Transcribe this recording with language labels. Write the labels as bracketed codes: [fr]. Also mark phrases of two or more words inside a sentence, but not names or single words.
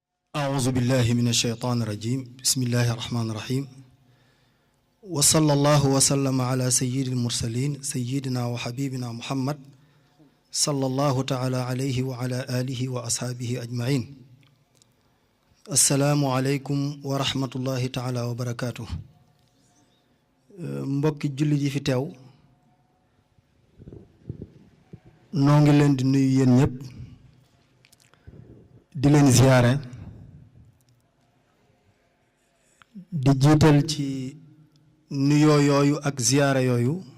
[ar] أعوذ بالله من الشيطان الرجيم بسم الله الرحمن الرحيم وصلى الله وسلم على سيد المرسلين سيدنا وحبيبنا محمد صلى الله تعالى عليه وعلى آله وأصحابه أجمعين السلام عليكم ورحمة الله تعالى وبركاته [wo] mbokki julli ji fi teew noo ngi leen di nuyu yéen ñëpp di leen ziyaare di jiital ci nuyoo yooyu ak ziyaare yooyu